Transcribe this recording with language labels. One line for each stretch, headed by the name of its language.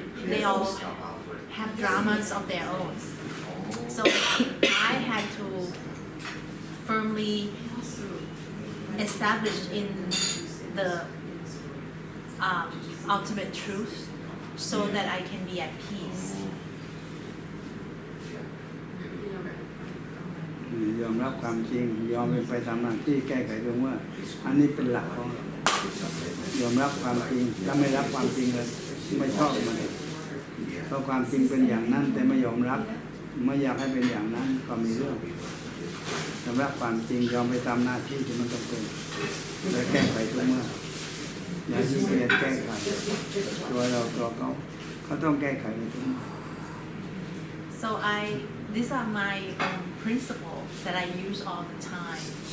English: They all have dramas of their own. So I had to firmly establish in the ultimate truth so that I can be at peace.
Thai: ยอมรับความจริงยอมไปตามหน้าที่แก้ไขตรงว่าอันนี้เป็นหลักของเรายอมรับความจริงถ้าไม่รับความจริงเลยไม่ชอบมันเพราะความจริงเป็นอย่างนั้นแต่ไม่ยอมรับไม่อยากให้เป็นอย่างนั้นก็มีเรื่องยอมรับความจริงยอมไปตามหน้าที่ที่มันต้องเป็นและแก้ไขทุกเมื่ออย่าที่เกียจแก้ไขตัวเราตัวเขาต้องแก้ไขในทุกเมื่อ
English: So these are my principles that I use all the time.